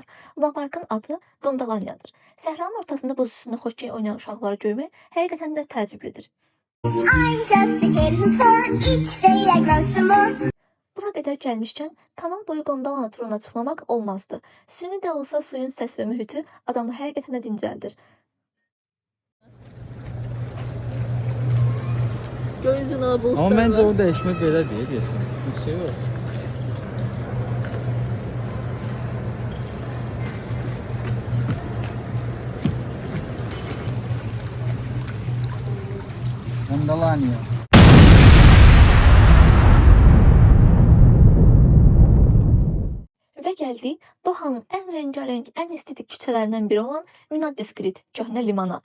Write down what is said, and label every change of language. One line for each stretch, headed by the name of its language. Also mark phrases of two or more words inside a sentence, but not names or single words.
Azerbaijani: Lunaparkın adı Gondolaniyadır. Səhranın ortasında buz üstündə xokkey oynayan uşaqları görmək həqiqətən də təəccüblüdür. Bura qədər gəlmişkən, kanal boyu Gondolana turuna çıxmamaq olmazdı. Süni də olsa suyun səs və mühiti adamı həqiqətən də dincəldir.
Turkish: Ama bence o değişmek böyle değil diyorsun. Bir şey yok. Gondolania.
Azerbaijani: Və gəldik Dohanın ən rəngarəng, ən estetik küçələrindən biri olan Münaddiskrit, köhnə limana.